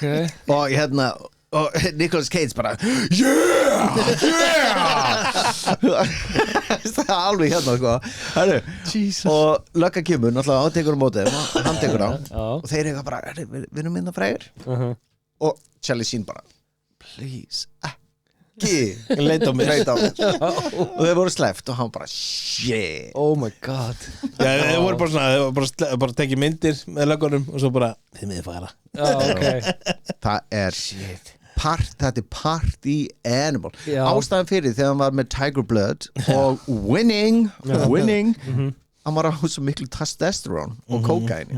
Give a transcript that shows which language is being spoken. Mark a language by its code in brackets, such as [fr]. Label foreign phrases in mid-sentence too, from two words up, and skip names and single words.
[is] og hérna og Nicolas Cage bara yeah það er alveg hérna sko Herru, og lögga kemur náttúrulega hann tekur á mótið hann tekur á Já. og þeir eru bara við erum minna frægir og Charlie Sheen bara please ekki Leit á mig Leit á mig. og þeir voru sleppt og hann bara shit [en] Oh my god [is] Já, þeir voru bara svona, þeir voru bara tekið myndir með löggunum og svo bara, þið miðið fara Já, ok það er þetta er [en] party animal [is] Já. ástæðan fyrir þegar hann var með Tiger Blood og winning hann var á svo miklu testosterone og kókaini